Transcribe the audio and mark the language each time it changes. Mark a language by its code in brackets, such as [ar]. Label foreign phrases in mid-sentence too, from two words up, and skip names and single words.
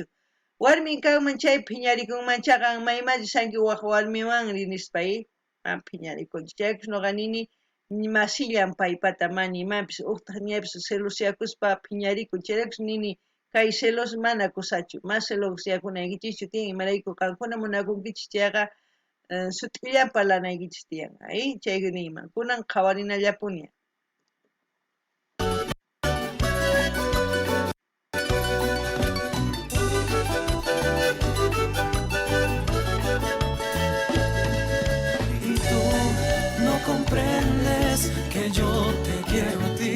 [qu] warmin kanman chay phiñarikunmanchaqa maymalli sanki waq warmiwanri nispa mana phiñarikunchu chaypish nuqa nini masillan paypata mana imanpis uqtaq ñapis celoseakuspa phiñarikun chayrakush nini kay celos mana kusachu mas celoseakunaykichischu tiyan imarayku qankuna munakunkichis chayqa sut'illan parlanaykichis tiyan chay niyman kunan qhawarinallapuni [es] Y tú no comprendes que yo te quiero a ti.